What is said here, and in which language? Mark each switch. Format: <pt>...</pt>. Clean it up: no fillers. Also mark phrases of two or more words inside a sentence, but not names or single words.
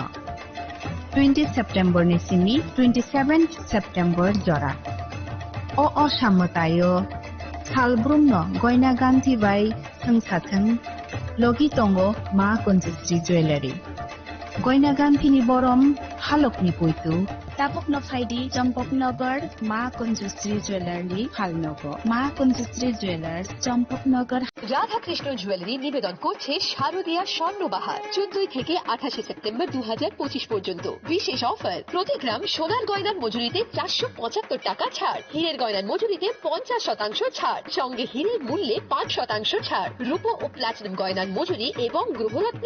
<trp>20 सेप्टेम्बर निसिमी 27 सेप्टेम्बर जरा असामतायो सालब्रुमनो गयना गांथि बाय थंसाथों लगी तंगो मा कुंजश्री ज्वेलारि गयना गांथिनि बरम हालकनि पुइतु तापकनो फाइदि चम्पकनगर मा कुंजश्री ज्वेलारि हालनगो मा कुंजश्री ज्वेलार्स चम्पकनगर</trp> <bn>রাধাকৃষ্ণ জুয়েলারি নিবেদন করছে শারদীয়া স্বর্ণবাহার 14 থেকে 28 সেপ্টেম্বর 2025 পর্যন্ত বিশেষ অফার প্রতি গ্রাম সোনার গয়নার মজুরিতে 475 টাকা ছাড় হীরের গয়নার মজুরিতে 50% ছাড় সঙ্গে হীরের মূল্যে 5% ছাড় রূপো ও প্লাটিনাম গয়নার মজুরি এবং গ্রহরত্নের</bn>